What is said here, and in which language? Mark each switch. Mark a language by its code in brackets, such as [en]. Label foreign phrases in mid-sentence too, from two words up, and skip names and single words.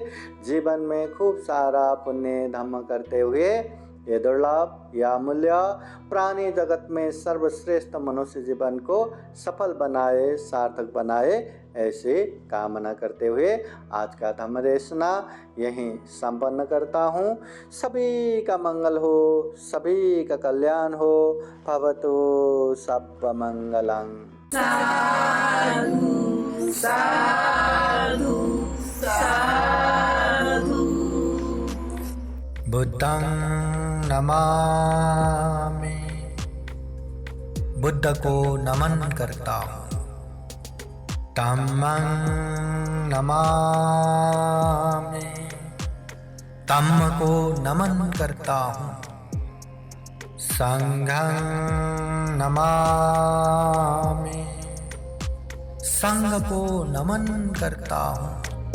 [hi] जीवन में खूब सारा पुण्य धम्म करते हुए ये दुर्लभ या अमूल्य प्राणी जगत में सर्वश्रेष्ठ मनुष्य जीवन को सफल बनाए, सार्थक बनाए, ऐसी कामना करते हुए आज का धम्म देशना यहीं संपन्न करता हूँ। सभी का मंगल हो, सभी का कल्याण हो। [pi] भवतु सब्ब मंगलं। साधु साधु साधु। बुद्धं नमामि, [hi] बुद्ध को नमन करता हूँ। [pi] धम्मं नमामि, [hi] धम्म को नमन करता हूँ। [pi] संघं नमामि, [hi] संघ को नमन करता हूँ।